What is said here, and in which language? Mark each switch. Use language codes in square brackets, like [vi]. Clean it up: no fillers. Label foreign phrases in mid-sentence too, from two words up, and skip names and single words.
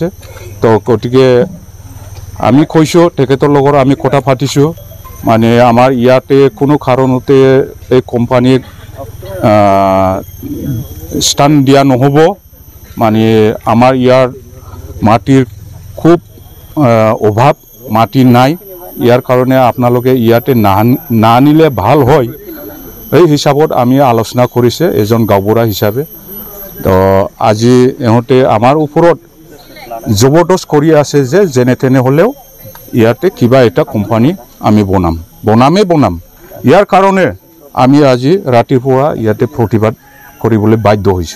[as] তেন্তে গতিকে আমি কৈছো তেখেতৰ লগত আমি কথা পাতিছো মানে আমাৰ ইয়াতে কোনো কাৰণতে এই কোম্পানীক স্থান দিয়া নহ'ব মানে আমাৰ ইয়াৰ মাটিৰ খুব অভাৱ মাটি নাই যাৰ কাৰণে আপোনালোকে ইয়াতে নানিলে ভাল হয় এই হিচাবত আমি আলোচনা কৰিছে এজন গাঁওবুঢ়া হিচাবে। तो আজি এতিয়া আমাৰ ওপৰত জবৰদস্তি কৰি আছে যে যেনে তেনে हलेও ইয়াতে কিবা এটা কোম্পানী আমি বনাম যাৰ কাৰণে আমি আজি ৰাতিপুৱা ইয়াতে প্ৰতিবাদ কৰিবলৈ বাধ্য হৈছো।